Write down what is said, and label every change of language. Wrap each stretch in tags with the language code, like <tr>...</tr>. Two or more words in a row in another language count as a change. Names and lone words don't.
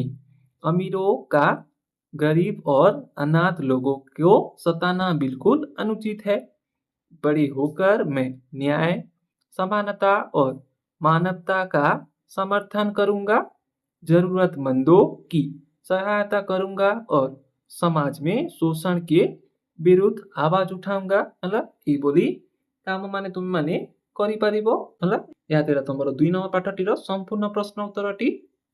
<hi>अमीरों का गरीब और अनाथ लोगों को सताना बिल्कुल अनुचित है। बड़े होकर मैं न्याय, समानता और मानवता का समर्थन करूंगा। जरूरतमंदों की सहायता करूंगा और समाज में शोषण के विरुद्ध आवाज उठाऊंगा।</hi> <or>ହେଲା ଏଇଭଳି କାମ ମାନେ ତୁମେ ମାନେ କରିପାରିବ। ହେଲା ଏହା ଥିଲା ତମର 2 ନମ୍ବର ପାଠଟିର ସମ୍ପୂର୍ଣ୍ଣ ପ୍ରଶ୍ନ ଉତ୍ତରଟି।</or>